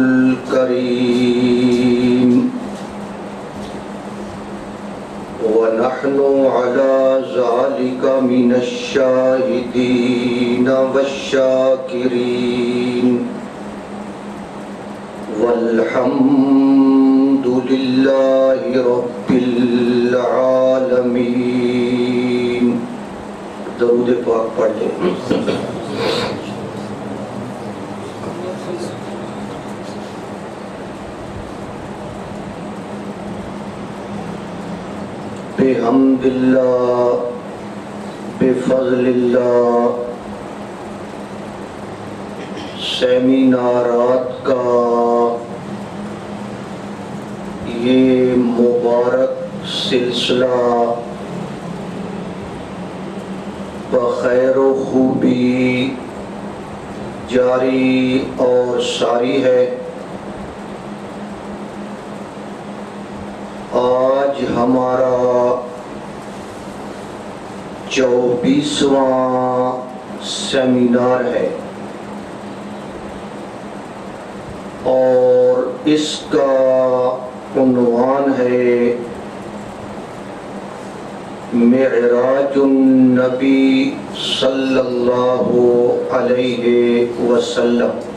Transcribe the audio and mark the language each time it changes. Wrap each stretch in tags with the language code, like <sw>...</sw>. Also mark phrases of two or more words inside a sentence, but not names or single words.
<ar>الكريم ونحن على ذلك من الشاهدين والشاكرين والحمد لله رب العالمين.</ar> <ur>درود پاک پڑھ لیں.</ur> <ar>بحمد اللہ بفضل اللہ</ar> <ur>سیمینارات کا سلسلہ بخیر و خوبی جاری اور ساری ہے۔ آج ہمارا 24واں سیمینار ہے اور اس کا عنوان ہے معراج النبی صلی اللہ علیہ وسلم۔</ur>